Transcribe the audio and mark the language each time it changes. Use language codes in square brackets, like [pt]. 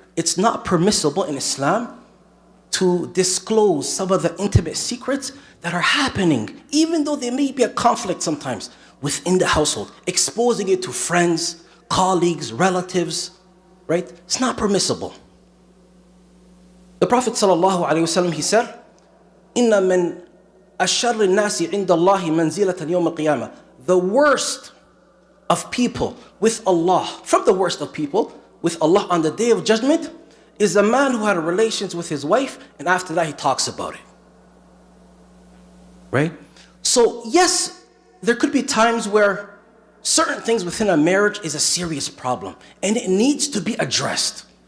[en] It's not permissible in Islam to disclose some of the intimate secrets that are happening, even though there may be a conflict sometimes within the household, exposing it to friends, colleagues, relatives, right? It's not permissible. The Prophet ﷺ, he said, [ar] إِنَّ مِنْ أَشَرِّ النَّاسِ عِنْدَ اللَّهِ مَنْزِلَةً يَوْمَ الْقِيَامَةِ. [en] The worst of people with Allah, from the worst of people with Allah on the Day of Judgment, is a man who had relations with his wife and after that he talks about it. Right? So yes, there could be times where certain things within a marriage is a serious problem and it needs to be addressed.